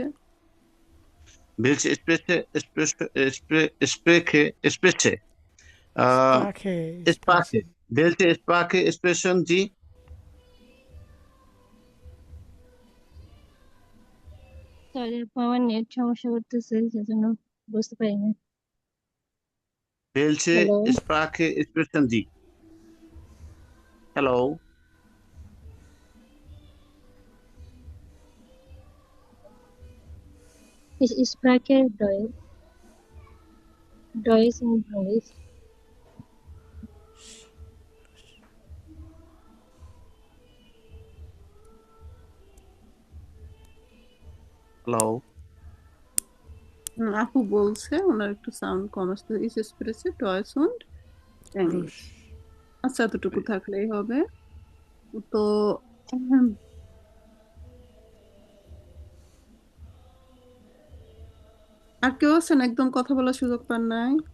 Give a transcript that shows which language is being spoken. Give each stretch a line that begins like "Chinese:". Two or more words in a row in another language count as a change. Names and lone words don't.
German: Welche Sprache? Sprache. Welche Sprache sprechen Sie?
Bangla: সরি আপু আমার নেট সমস্যা করতেছে সেজন্য বুঝতে পারি না।
German: Welche
English: Hello.
German: Sprache sprechen Sie? Hello. Ich spreche Deutsch und Englisch.
English: Hello.
Bangla: আপু বলছে ওনার একটু সাউন্ড কম আসছে।
German: Ich spreche Deutsch und English।
Bangla: আচ্ছা এতটুকু থাকলেই হবে। তো আর কেউ আছেন একদম কথা বলার সুযোগ পান নাই?